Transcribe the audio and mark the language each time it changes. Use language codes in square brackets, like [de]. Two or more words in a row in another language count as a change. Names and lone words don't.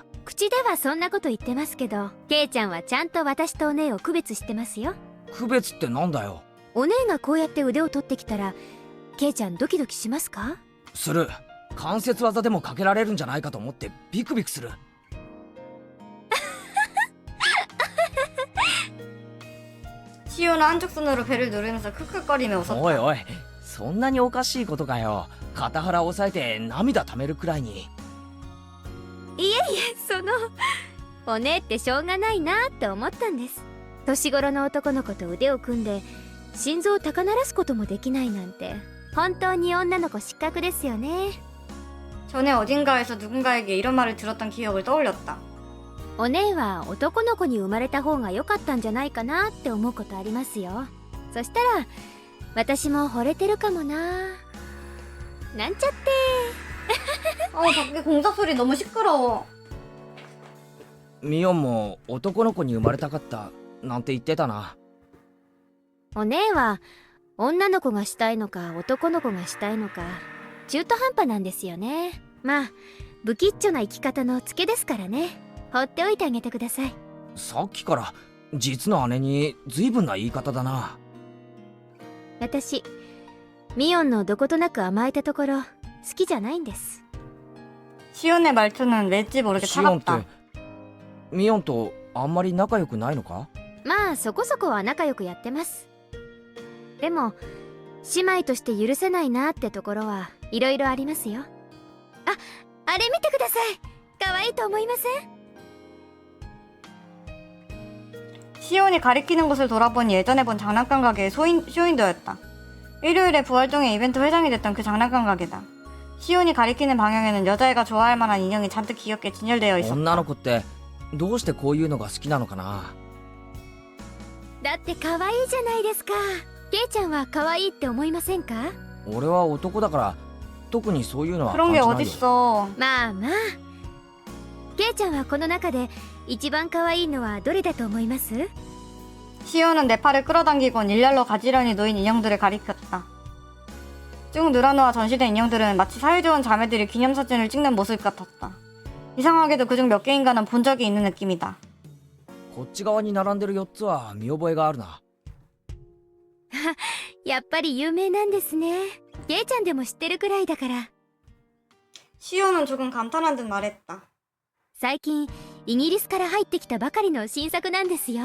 [ja] 口ではそんなこと言ってますけど、ケイちゃんはちゃんと私とお姉を区別してますよ。区別ってなんだよ。お姉がこうやって腕を取ってきたらケイちゃんドキドキしますか？する。関節技でもかけられるんじゃないかと思ってビクビクする。 [ko] 시온은 한쪽 손으로 배를 누르면서 크크거리며 웃었다. [ja] おいおいそんなにおかしいことかよ。肩腹を押さえて涙溜めるくらいに。いえいえ、お姉ってしょうがないなって思ったんです。年頃の男の子と腕を組んで心臓を高鳴らすこともできないなんて本当に女の子失格ですよね。 [ko] 전에 어딘가에서 누군가에게 이런 말을 들었던 기억을 떠올렸다. [ja] お姉は男の子に生まれた方が良かったんじゃないかなって思うことありますよ。そしたら私も惚れてるかもな。なんちゃって。 [ko] 밖에 공사 소리 너무 시끄러워. [ja] ミオンも男の子に生まれたかったなんて言ってたな。お姉は女の子がしたいのか男の子がしたいのか中途半端なんですよね。まあ不吉祥な生き方のツケですからね。放っておいてあげてください。さっきから実の姉に随分な言い方だな。私ミオンのどことなく甘えたところ好きじゃないんです。 [ko] 시온의 말투는 왠지 모르게 [ja] シオンって [ko] 차갑다. [ja] ミオンとあんまり仲良くないのか？まあそこそこは仲良くやってます。でも姉妹として許せないなってところはいろいろありますよ。あれ見てください。可愛いと思いません？ [ko] 시온이 가리키는 곳을 돌아보니 예전에 본 장난감 가게의 쇼윈도였다. 일요일에 부활동의 이벤트 회장이 됐던 그 장난감 가게다. 시온이 가리키는 방향에는 여자애가 좋아할 만한 인형이 잔뜩 귀엽게 진열되어 있었다. [ja] 女の子ってどうしてこういうのが好きなのかな。だって可愛いじゃないですか。ケイちゃんは可愛いって思いませんか？俺は男だから特にそういうのは [ko] 그런 [ja] 感 [ko] 게 [ja] じないよ。 [ko] 어딨어. [ja] まあまあ。ケイちゃんはこの中で一番可愛いのはどれだと思います？ [ko] 시온은 내 팔을 끌어당기곤 일렬로 가지런히 놓인 인형들을 가리켰다. 쭉 늘어놓아 전시된 인형들은 마치 사이좋은 자매들이 기념사진을 찍는 모습 같았다. 이상하게도 그중 몇 개인가는 본 적이 있는 느낌이다. [ja] こっち側に並んでる4つは見覚えがあるな。やっぱり有名なんですね。ゲイちゃんでも知ってるくらいだから。 [ko] 시오는 조금 감탄한 듯 말했다. [ja] 最近イギリスから入ってきたばかりの新作なんですよ。